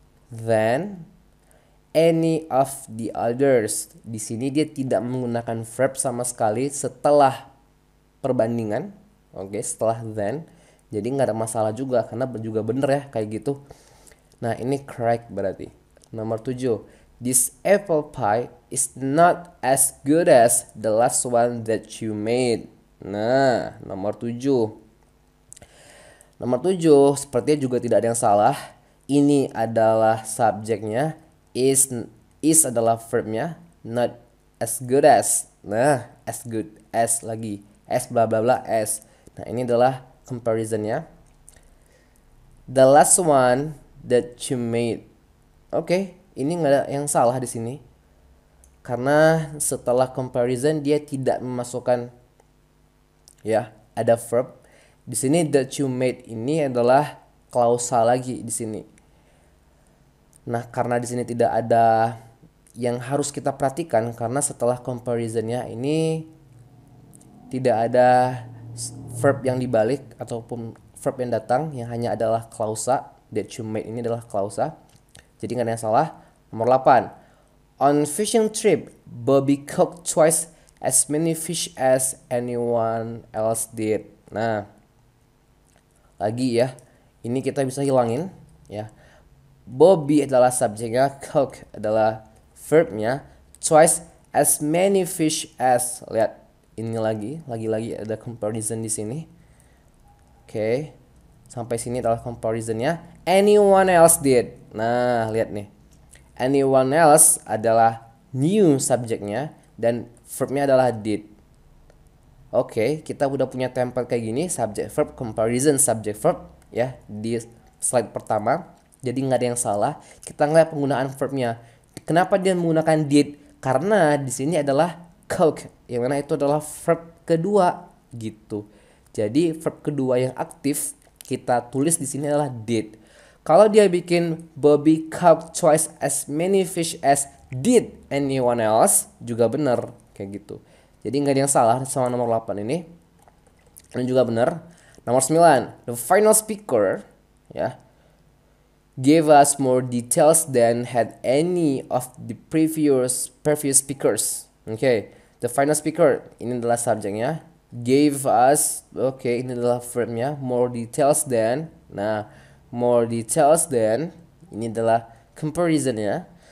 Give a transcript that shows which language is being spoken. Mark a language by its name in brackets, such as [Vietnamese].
[English] Than any of the others. [Indonesian] Di sini dia tidak menggunakan verb sama sekali setelah perbandingan. Oke, setelah than. Jadi nggak ada masalah juga karena juga bener ya kayak gitu. Nah, ini correct berarti. Nomor 7. [English] This apple pie is not as good as the last one that you made. [Indonesian] Nah, nomor 7. Nomor 7 sepertinya juga tidak ada yang salah. Ini adalah subjeknya. Is adalah verbnya. [English] Not as good as. Nah, as good as lagi. As bla bla bla as. [Indonesian] Nah, ini adalah comparisonnya. [English] The last one that you made. [Indonesian] Oke, ini nggak ada yang salah di sini. Karena setelah comparison dia tidak memasukkan ya, ada verb. Di sini that you made ini adalah klausa lagi di sini. Nah, karena di sini tidak ada yang harus kita perhatikan karena setelah comparisonnya ini tidak ada verb yang dibalik ataupun verb yang datang, yang hanya adalah klausa. [English] That you made [Indonesian] ini adalah klausa. Jadi nggak ada yang salah. Nomor 8. [English] On fishing trip, Bobby cooked twice as many fish as anyone else did. [Indonesian] Nah, lagi ya, ini kita bisa hilangin ya. Bobby adalah subjeknya, cook adalah verbnya, [English] twice as many fish as. [Indonesian] Lihat, ini lagi ada comparison di sini. Oke, sampai sini adalah comparisonnya. [English] Anyone else did. [Indonesian] Nah, lihat nih, anyone else adalah new subjeknya dan verbnya adalah did. Oke, kita udah punya template kayak gini, subject verb comparison subject verb ya di slide pertama. Jadi nggak ada yang salah. Kita ngeliat penggunaan verbnya. Kenapa dia menggunakan did? Karena di sini adalah cook, yang mana itu adalah verb kedua gitu. Jadi verb kedua yang aktif kita tulis di sini adalah did. [English] Kalau dia bikin Bobby caught twice as many fish as did anyone else, [Indonesian] juga benar kayak gitu. Jadi nggak ada yang salah sama nomor 8 ini. Ini juga benar. Nomor 9, [English] the final speaker ya gave us more details than had any of the previous speakers. [Indonesian] Oke, [English] the final speaker [Indonesian] ini adalah subjeknya. [English] Gave us, [Indonesian] oke, ini adalah verbnya. [English] More details than. [Indonesian] Nah, [English] more details than [Indonesian] ini adalah comparison ya.